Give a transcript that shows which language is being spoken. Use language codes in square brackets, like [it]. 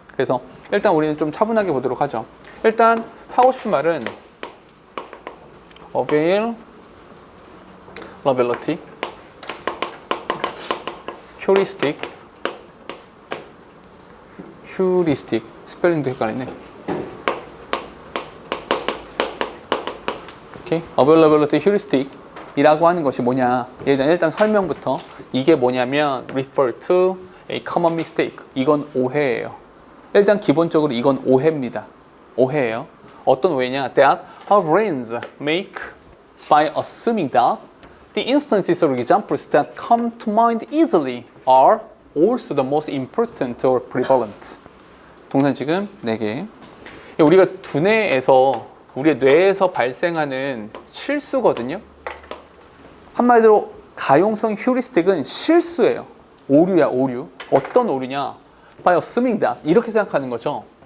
[ko] 그래서 일단 우리는 좀 차분하게 보도록 하죠. 일단 하고 싶은 말은 availability heuristic 스펠링도 헷갈리네. 오케이. availability heuristic 이라고 하는 것이 뭐냐? 일단 설명부터 이게 뭐냐면 [en] refer to a common mistake. [ko] 이건 오해예요. 일단 기본적으로 이건 오해입니다. 오해예요. 어떤 오해냐? [en] That our brains make by assuming that the instances or examples that come to mind easily are also the most important or prevalent. [ko] 동사 지금 4개. 우리가 두뇌에서 우리의 뇌에서 발생하는 실수거든요. 한마디로 가용성 휴리스틱은 실수예요. 오류야, 오류. 어떤 오류냐? [en] by assuming that [ko] 이렇게 생각하는 거죠.